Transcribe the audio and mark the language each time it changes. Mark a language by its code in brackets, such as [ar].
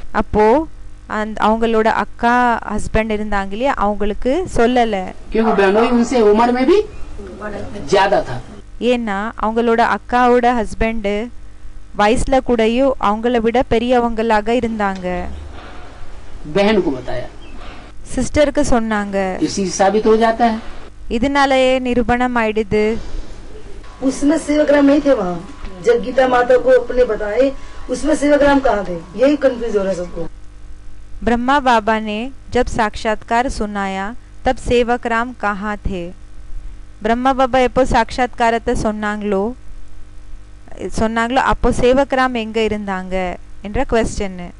[ta] அப்போ அவங்களோட அக்கா ஹஸ்பண்ட் இருந்தாங்க இல்லையா, அவங்களுக்கு சொல்லல. [hi] क्योंकि बहनोई उनसे उम्र में भी ज्यादा था। [ta] ஏன்னா அவங்களோட அக்காவோட ஹஸ்பண்ட் வயசுல கூடயும் அவங்கள விட பெரியவங்களாக இருந்தாங்க. [hi] बहन को बताया। [ta] சிஸ்டருக்கு சொன்னாங்க. [hi] इसी से साबित हो जाता है। [ta] இதனாலயே நிரூபணம் ஆயிடுது. [hi] उसमें सेवाग्राम नहीं थे वहाँ, जब गीता माता को अपने बताए उसमें सेवाग्राम कहाँ थे, यही कंफ्यूज हो रहा है सबको। ब्रह्मा बाबा ने जब साक्षात्कार सुनाया तब सेवक राम कहाँ थे? [ta] பிரம்மா பாபா எப்போ சாட்சாத்காரத்தை சொன்னாங்களோ அப்போ சேவக் ராம் எங்க இருந்தாங்க என்ற क्वेश्चन.